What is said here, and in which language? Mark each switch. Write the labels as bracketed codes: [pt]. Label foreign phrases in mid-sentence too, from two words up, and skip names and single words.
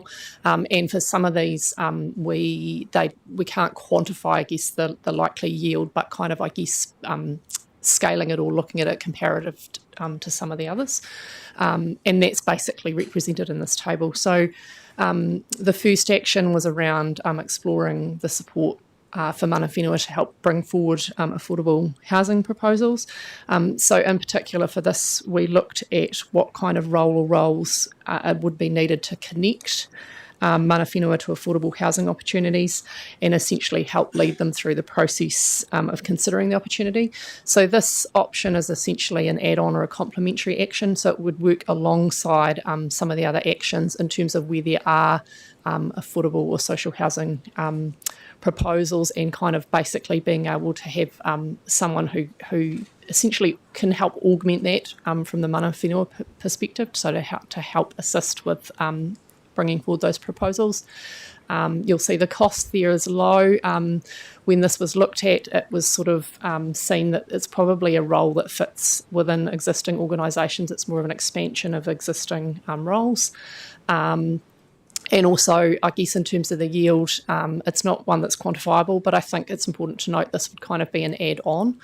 [en] And for some of these, we can't quantify, I guess, the likely yield, but kind of, I guess, scaling it or looking at it comparative to some of the others. And that's basically represented in this table. So the first action was around exploring the support for [mi] mana whenua [en] to help bring forward affordable housing proposals. So in particular for this, we looked at what kind of role or roles would be needed to connect [mi] mana whenua [en] to affordable housing opportunities and essentially help lead them through the process of considering the opportunity. So this option is essentially an add-on or a complementary action, so it would work alongside some of the other actions in terms of where there are affordable or social housing proposals, and kind of basically being able to have someone who essentially can help augment that from the [mi] mana whenua [en] perspective, so to help assist with bringing forward those proposals. You'll see the cost there is low. When this was looked at, it was sort of seen that it's probably a role that fits within existing organisations. It's more of an expansion of existing roles. And also, I guess, in terms of the yield, it's not one that's quantifiable, but I think it's important to note this would kind of be an add-on.